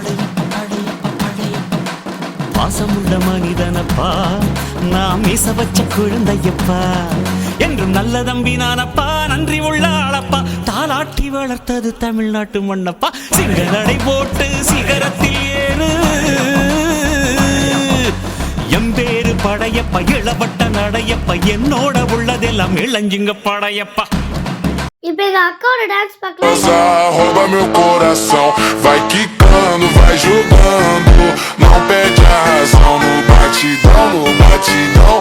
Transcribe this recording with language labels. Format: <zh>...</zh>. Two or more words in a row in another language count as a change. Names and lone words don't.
<ta>பாசமுள்ள மனிதனப்பா, நாம் மீச வச்ச குழந்தையப்பா, என்றும் நல்ல தம்பி நானப்பா, நன்றி உள்ள ஆளப்பா, தாலாட்டி வளர்த்தது தமிழ்நாட்டு மண்ணப்பா. சிங்க நடை போட்டு சிகரத்தில் ஏறு, எம்பேரு படையப்ப, இளவட்ட நடையப்ப, என்னோட உள்ளதெல்லாம் இளஞ்சிங்க படையப்பா. இப்போ எங்க அக்காவோட டான்ஸ் பார்க்கலாம்.</ta> <pt>Rouba meu coração, vai quicando, vai jogando, não perde a razão, no batidão, no batidão.</pt>